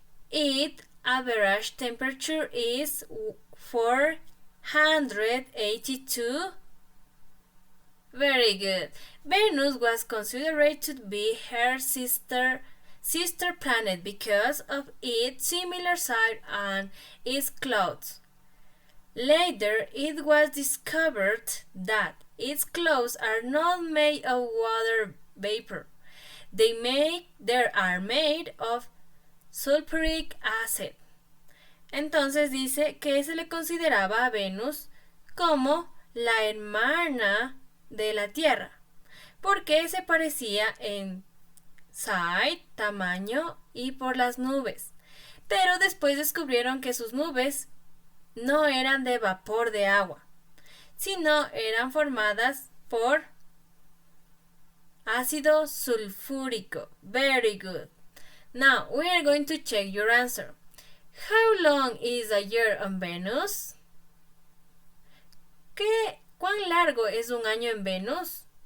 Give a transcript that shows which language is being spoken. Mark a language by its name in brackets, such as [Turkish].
[English] Its average temperature is 482. Very good. Venus was considered to be her sister planet because of its similar size and its clouds. Later, it was discovered that its clouds are not made of water vapor. They are made of sulfuric acid. [Spanish] Entonces dice que se le consideraba a Venus como la hermana de la Tierra, porque se parecía en size, tamaño y por las nubes. Pero después descubrieron que sus nubes no eran de vapor de agua, sino eran formadas por ácido sulfúrico. [English] Very good. Now, we are going to check your answer. How long is a year on Venus? [Spanish] ¿Cuán largo es un año en Venus?